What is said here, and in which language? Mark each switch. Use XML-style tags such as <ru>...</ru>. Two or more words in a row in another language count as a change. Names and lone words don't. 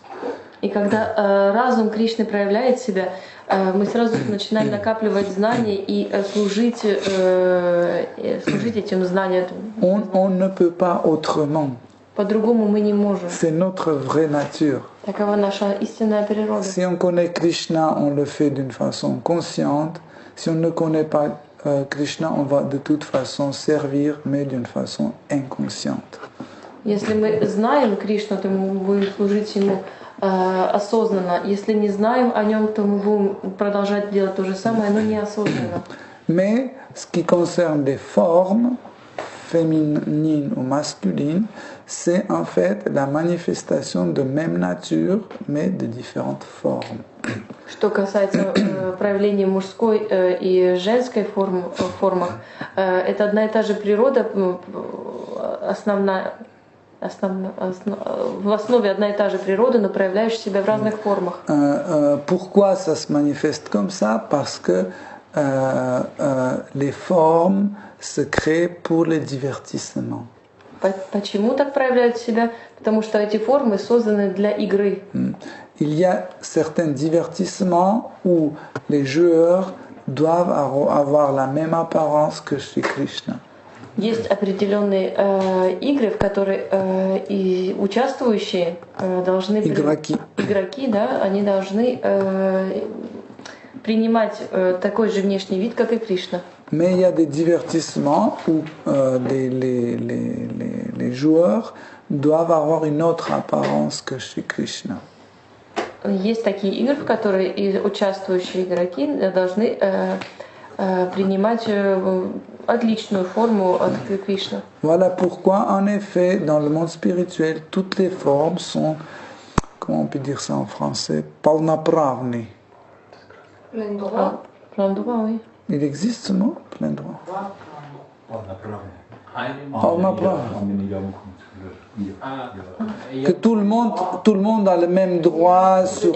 <ru>И когда разум Кришны проявляет себя, мы сразу начинаем накапливать знания и служить этим знаниям.</ru> <fr>On ne peut pas autrement.</fr> <ru>По-другому мы не можем.</ru> <fr>C'est notre vraie nature.</fr> <ru>Такова наша истинная природа.</ru> <fr>Si on connaît Krishna, on le fait d'une façon consciente. Si on ne connaît pas Krishna, on va de toute façon servir, mais d'une façon inconsciente.</fr> <ru>Если мы знаем Кришну, то мы будем служить Ему осознанно. Если не знаем о Нем, то мы будем продолжать делать то же самое, но неосознанно.</ru> <fr>Mais ce qui concerne les formes, féminines ou masculines, c'est en fait la manifestation de même nature, mais de différentes formes.</fr> <ru>Что касается проявления мужской и женской формах, это одна и та же природа, в основе одна и та же природа, но проявляющая себя в разных формах.</ru> <fr>Pourquoi ça se manifeste comme ça? Parce que les formes se créent pour le divertissement.</fr> <ru>Почему так проявляют себя? Потому что эти формы созданы для игры.</ru> <fr>Il y a certains divertissements où les joueurs doivent avoir la même apparence que chez Krishna.</fr> <ru>Есть определенные игры, в которые и участвующие должны игроки, да, они должны принимать такой же внешний вид, как и Кришна.</ru> <fr>Mais il y a des divertissements où les joueurs doivent avoir une autre apparence que chez Krishna.</fr> <ru>Есть такие игры, в которые и участвующие игроки должны принимать отличную форму от Кришны.</ru> <fr>Voilà pourquoi, en effet, dans le monde spirituel, toutes les formes sont, comment on peut dire ça en français, palnapravni. Plein droit. Plein droit, oui. Il existe ce mot, plein droit. Que tout le monde a le même droit sur...</fr>